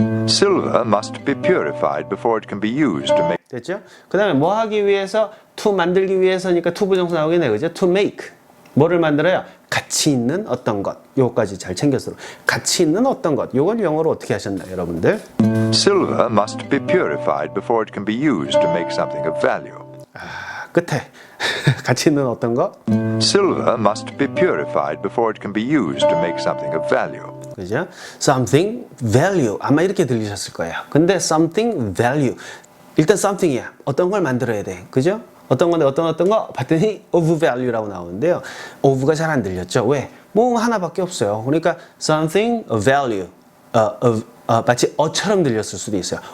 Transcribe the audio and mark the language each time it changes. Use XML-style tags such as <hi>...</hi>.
<en>Silver must be purified before it can be used to make.</en> <ko>됐죠? 그 다음에 뭐 하기 위해서? to 만들기 위해서니까 to 부정사 나오겠네요. 그죠?</ko> <en>to make.</en> <ko>뭐를 만들어요? 가치 있는 어떤 것. 요거까지 잘 챙겨서. 가치 있는 어떤 것. 요걸 영어로 어떻게 하셨나요, 여러분들?</ko> <en>Silver must be purified before it can be used to make something of value.</en> <ko>끝에. 가치 있는 어떤 것?</ko> <en>Silver must be purified before it can be used to make something of value.</en> <ko>그죠?</ko> <en>something value</en> <ko>아마 이렇게 들리셨을 거예요. 근데 something value 일단 something이야. 어떤 걸 만들어야 돼. 그죠? 어떤 건데 어떤 거 봤더니</ko> <en>of value</en> <ko>라고 나오는데요. of가 잘 안 들렸죠? 왜? 뭐 하나밖에 없어요. 그러니까</ko> <en>something of value</en> <ko>마치 어처럼 들렸을 수도 있어요.</ko>